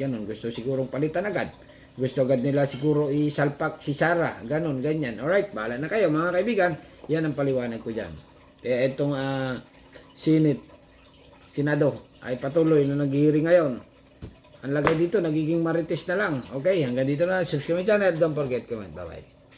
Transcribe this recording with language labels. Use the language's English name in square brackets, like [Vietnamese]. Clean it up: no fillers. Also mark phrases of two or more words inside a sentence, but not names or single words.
[Filipino] Ganon, gusto sigurong palitan agad. Gusto agad nila siguro isalpak si Sara. Ganon, ganyan. Alright, bahala na kayo mga kaibigan. Yan ang paliwanag ko dyan. Kaya itong Senado ay patuloy na nag-hearing ngayon. Ang lagay dito, nagiging marites na lang. Okay, hanggang dito na. [English] Subscribe my channel. Don't forget comment. Bye-bye.